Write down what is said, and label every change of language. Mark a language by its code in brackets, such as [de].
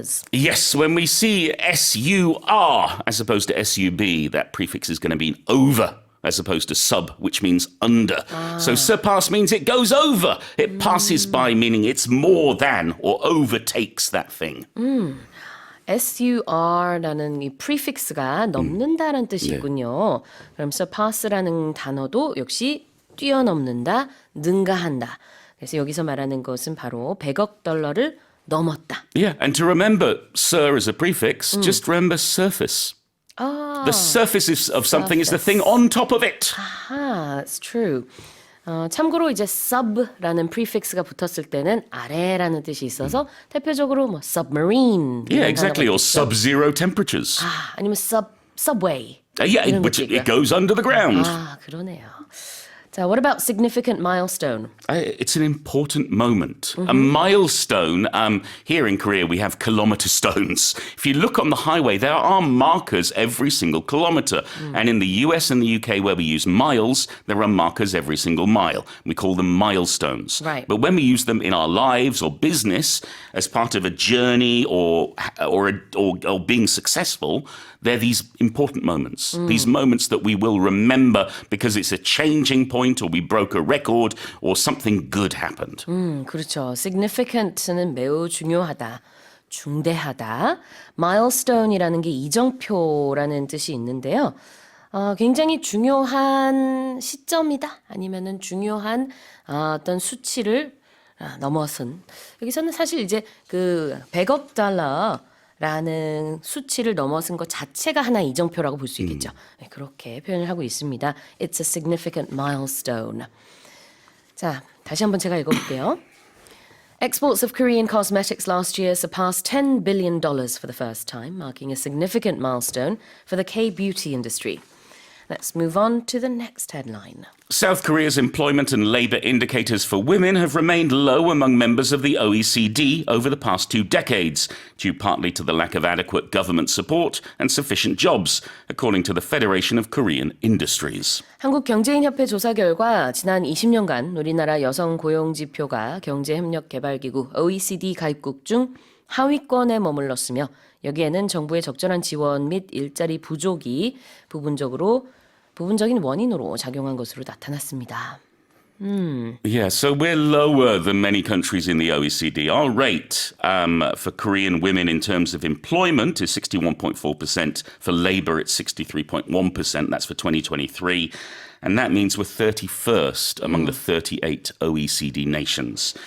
[en] Yes, when we see S-U-R as opposed to S-U-B, that prefix is going to be over as opposed to sub, which means under. So surpass means it goes over. It passes by, meaning it's more than or overtakes that thing. [ko] SUR라는 이 prefix가 넘는다는 뜻이 있군요. 그럼 surpass라는 단어도 역시 뛰어넘는다, 능가한다. 그래서 여기서 말하는 것은 바로 100억 달러를 넘었다. [en] Yeah, and to remember sir as a prefix, just remember surface. The surface of something is the thing on top of it. Ah, that's true. [ko] 참고로 이제 sub라는 prefix가 붙었을 때는 아래라는 뜻이 있어서 대표적으로 뭐 submarine. [en] Yeah, exactly, or [ko] 단어가 있겠죠. [en] sub-zero temperatures. [ko] 아니면 subway. [en] Yeah, [ko] 이런 [en] which [ko] 것도 있고요. [en] it goes under the ground. [ko] 그러네요. [en] 자, what about significant milestone? It's an important moment. A milestone. Here in Korea, we have kilometer stones. If you look on the highway, there are markers every single kilometer. And in the US and the UK, where we use miles, there are markers every single mile. We call them milestones. Right. But when we use them in our lives or business as part of a journey or being successful, they're these important moments. These moments that we will remember because it's a changing point or we broke a record or something good happened. [ko] 그렇죠. significant는 매우 중요하다, 중대하다. milestone이라는 게 이정표라는 뜻이 있는데요. 굉장히 중요한 시점이다. 아니면은 중요한 어떤 수치를 넘어선. 여기서는 사실 이제 그 100억 달러라는 수치를 넘어선 것 자체가 하나의 이정표라고 볼 수 있겠죠. 네, 그렇게 표현을 하고 있습니다. [en] It's a significant milestone. [ko] 자, 다시 한번 제가 읽어볼게요. [en] Exports of Korean cosmetics last year surpassed $10 billion for the first time, marking a significant milestone for the K-beauty industry. Let's move on to the next headline. South Korea's employment and labour indicators for women have remained low among members of the OECD over the past 2 decades, due partly to the lack of adequate government support and sufficient jobs, according to the Federation of Korean Industries. [ko] 한국경제인협회 조사 결과 지난 20년간 우리나라 여성 고용 지표가 경제협력개발기구 OECD 가입국 중 하위권에 머물렀으며 여기에는 정부의 적절한 지원 및 일자리 부족이 부분적인 원인으로 작용한 것으로 나타났습니다. [en] Yeah, so we're lower than many countries in the OECD. Our rate for Korean women in terms of employment is 61.4%. For labour, it's 63.1%. That's for 2023. And that means we're 31st among the 38 OECD nations.